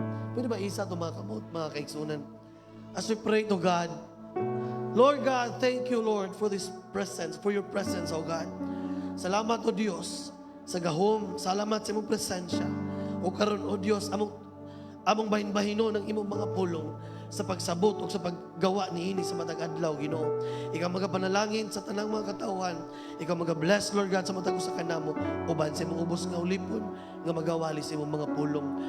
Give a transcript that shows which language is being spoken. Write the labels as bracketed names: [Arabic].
[Cebuano] Pwede ba isa ito mga kamot, mga kaigsunan? [English] As we pray to God, Lord God, thank you, Lord, for this presence, for your presence, O God. [Cebuano] Salamat, O Diyos, sa gahom. Salamat sa imong presensya. O karon, O Diyos, among bahin-bahino ng imong mga pulong sa pagsabot o sa paggawa niini sa matag adlaw, Ginoo. Ikaw magapanalangin sa tanang mga katauhan. Ikaw magabless, Lord God, sa matag usa kanamo uban sa imong ubos nga ulipon nga magawali sa imong mga pulong.